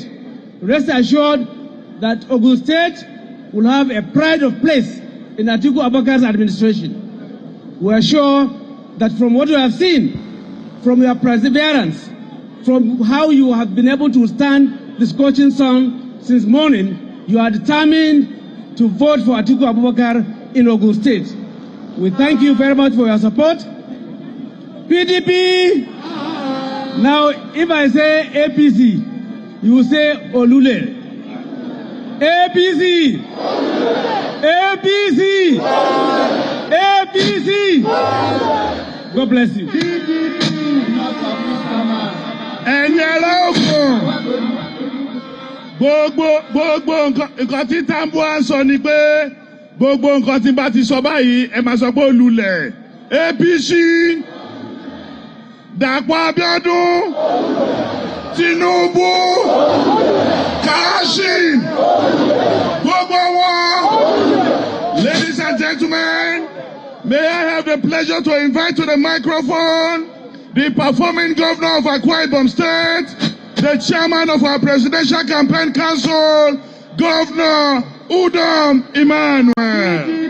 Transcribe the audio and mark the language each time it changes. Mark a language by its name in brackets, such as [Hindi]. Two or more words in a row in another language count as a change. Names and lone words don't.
[English] Rest assured that Ogun State will have a pride of place in Atiku Abubakar's administration. We are sure that from what you have seen, from your perseverance, from how you have been able to stand the scorching sun since morning, you are determined to vote for Atiku Abubakar in Ogun State. We thank you very much for your support. PDP! Now, if I say APC, you will say Olule. APC! APC! APC! God bless you. [Yoruba] Ẹ̀yin ará Ògùn, gbogbo nǹkan tí Tambuwa ń sọ ni pé gbogbo nǹkan tí bá ti sọ báyìí ẹ máa sọ pé olùlẹ̀ APC, Dàpọ̀ Abíọ́dún, Tinubu, Kashim, gbogbo wọn. [English] Ladies and gentlemen, may I have the pleasure to invite to the microphone the performing governor of Akwa Ibom State, the chairman of our presidential campaign council, Governor Udom Emmanuel.